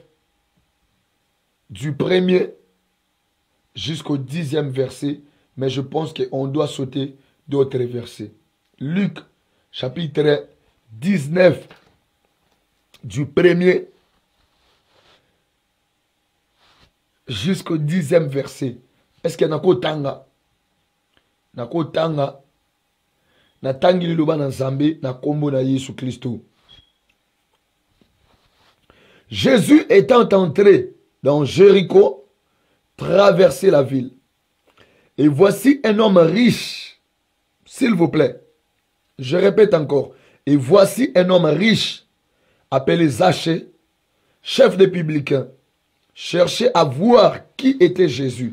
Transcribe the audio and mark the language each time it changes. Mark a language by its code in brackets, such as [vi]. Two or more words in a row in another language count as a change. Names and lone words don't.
[fr] Du premier jusqu'au 10e verset. Mais je pense qu'on doit sauter d'autres versets. Luc chapitre 19, du premier jusqu'au 10e verset. Est-ce qu'il y a un tanga? [ln] Nako tanga. Na tangi liloba na Nzambe na kombo na Yesu Christo. [fr] Jésus étant entré dans Jéricho, traversait la ville. Et voici un homme riche, s'il vous plaît. Je répète encore. Et voici un homme riche, appelé Zachée, chef des publicains, cherchait à voir qui était Jésus.